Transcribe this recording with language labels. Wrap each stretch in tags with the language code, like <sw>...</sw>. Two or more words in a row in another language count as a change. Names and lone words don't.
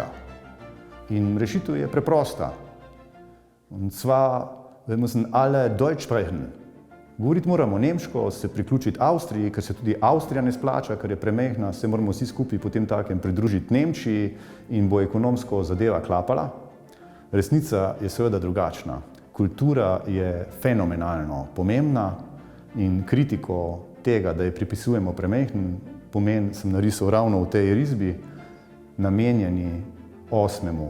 <sl>In rešitev je preprosta.</sl> <de>Und zwar, wir müssen alle Deutsch sprechen.</de> <sl>Govoriti moramo nemško, se priključiti Avstriji, ker se tudi Avstrija ne splača, ker je premehna, se moramo vsi skupaj potem takem pridružiti Nemčiji in bo ekonomsko zadeva klapala. Resnica je seveda drugačna. Kultura je fenomenalno pomembna in kritiko tega, da je pripisujemo premehen pomen, sem narisal ravno v tej risbi, namenjeni 8.</sl>